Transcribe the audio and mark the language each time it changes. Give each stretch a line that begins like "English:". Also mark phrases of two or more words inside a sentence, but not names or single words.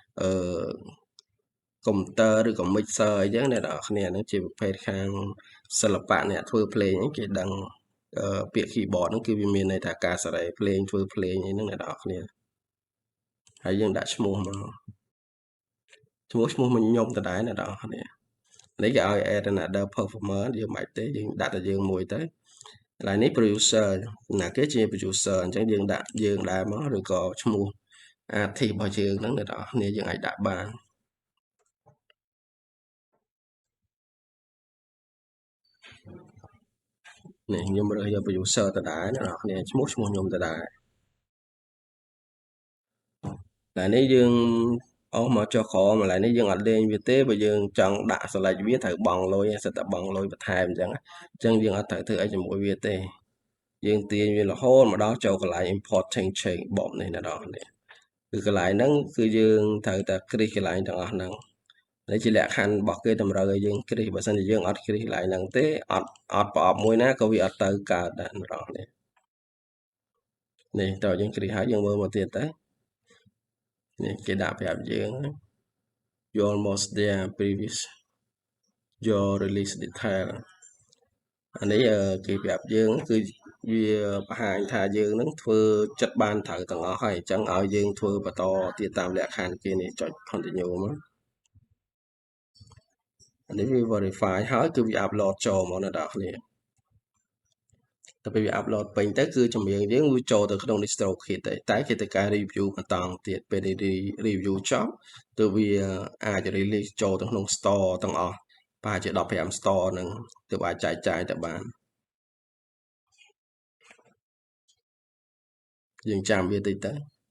Khmer: កុំព្យូទ័រឬក៏ mixer អីចឹងអ្នកនរគ្នាហ្នឹងជាប្រភេទខាងសិល្បៈអ្នកធ្វើភ្លេងគេដឹងពាក្យ keyboard ហ្នឹងគឺវាមានន័យថាការសរេភ្លេងធ្វើភ្លេងអីហ្នឹងអ្នកនរគ្នាហើយយើងដាក់ឈ្មោះមកឈ្មោះមិនខ្ញុំដដែលអ្នកនរគ្នានេះគេឲ្យ
English: add another performer
Khmer: យើងមិនបាច់ទេយើងដាក់តែយើងមួយទៅកន្លែងនេះ producer ណាគេជា producer អញ្ចឹងយើងដាក់យើងដែរមកឬក៏ឈ្មោះ artist របស់យើងហ្នឹងអ្នកនរគ្នាយើងអាចដាក់បាន នេះខ្ញុំរើសយក producer ដដែលអ្នកនរគ្នាឈ្មោះខ្ញុំដដែលតែនេះយើងអស់មកចុះក្រោមកឡើយនេះយើងអត់លេងវាទេបើយើងចង់ដាក់ select វាត្រូវបង់លុយសិតតែប ង់លុយបន្ថែមអញ្ចឹងយើងអត់ត្រូវធ្វើអីជាមួយវាទេយើងទាញវារហូតមកដល់ចូលកន្លែង
English: import change bob
Khmer: នេះអ្នកនរគ្នាគឺកន្លែងហ្នឹងគឺ យើងត្រូវតែគ្រីសកន្លែងទាំងអស់ហ្នឹងនេះជាលក្ខខណ្ឌរបស់គេតម្រូវឲ្យយើងគ្រីសបើមិនជាយើងអត់គ្រីសកន្លែ ងហ្នឹងទេអត់ប្រអប់មួយណាក៏វាអត់ទៅកើតដែរអ្នកនរគ្នានេះតើយើងគ្រីសហើយយើងមើលមកទៀតទៅនេះគេដាក់ប្រាប់យើង
English: you almost there previous your release detail
Khmer: អានេះគេប្រាប់យើងគឺវាបង្ហាញថាយើងនឹងធ្វើចិត្តបានត្រូវទាំងអស់ហើយអញ្ចឹងឲ្យយើងធ្វើបន្តទៀតតាមលក្ខខណ្ឌគេនេះចុច continue មក អានេះវា verify ហើយគឺវា upload ចូលមកអ្នកនរគ្នាទៅពេលវា upload ពេញទៅគឺចម្រៀងយើងវាចូលទៅក្នុង DistroKid តែគេត្រូវការ review បន្តទៀតពេល review ចប់ទើបវាអាច release ចូលទៅក្នុង store ទាំងអស់ប្រហែលជា15 store ហ្នឹងទើបអាចចែកចាយទៅបានយើងចាំវាតិចទៅ